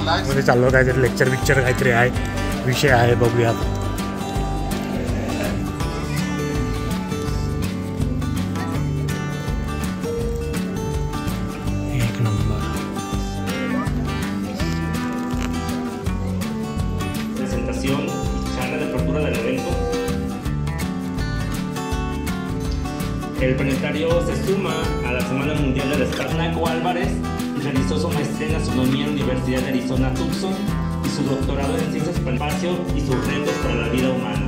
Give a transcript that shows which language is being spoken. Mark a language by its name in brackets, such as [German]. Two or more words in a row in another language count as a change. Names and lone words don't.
[Marathi] क्लासमध्ये चाललो, काहीतरी लेक्चर बिक्चर काहीतरी आहे, विषय आहे, बघूया. एक नंबर. [Spanish] Presentación, charla de apertura del evento. El planetario se suma a la Semana Mundial del Espacio. Naco Álvarez realizó su maestría en astronomía en la Universidad de Arizona Tucson y su doctorado en ciencias del espacio y sus retos para la vida humana.